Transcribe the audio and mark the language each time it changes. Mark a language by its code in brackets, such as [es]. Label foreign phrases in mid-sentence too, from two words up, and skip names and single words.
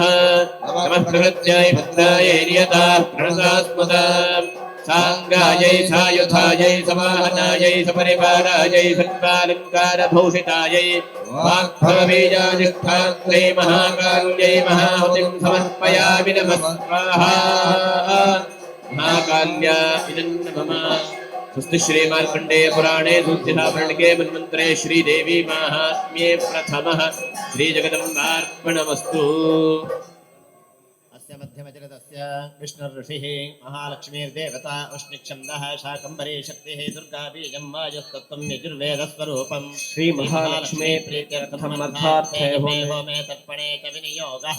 [sa] നമഃ പ്രകൃത്യായ ഭദ്രായൈ നിയതാ പ്രണതാസ്മതാം സാംഗായൈ സായുധായൈ സമാഹനായൈ സപരിവാരായൈ സന്പാലങ്കാരഭൂഷിതായൈ വാഗ്ഭവബീജാധിഷ്ഠാത്രൈ മഹാകാല്യൈ മഹാഹുതിം സമർപ്പയാമി നമഃ സ്വാഹാ. महाकाल्या नमः। स्वस्ति श्री मार्कंडेय पुराणे सूक्तिहापरणिके मन्वन्तरे श्रीदेवी माहात्म्ये प्रथमः श्री जगदम्बार्पणमस्तु। अस्य मध्यमचरितस्य विष्णुर्ऋषिः महालक्ष्मीर्देवता उष्णिच्छन्दः शाकम्भरी शक्तिः दुर्गा बीजं वायुस्तत्त्वं यजुर्वेदस्वरूपं श्री महालक्ष्मी प्रीत्यर्थमर्थार्थे होमे तर्पणे च विनियोगः।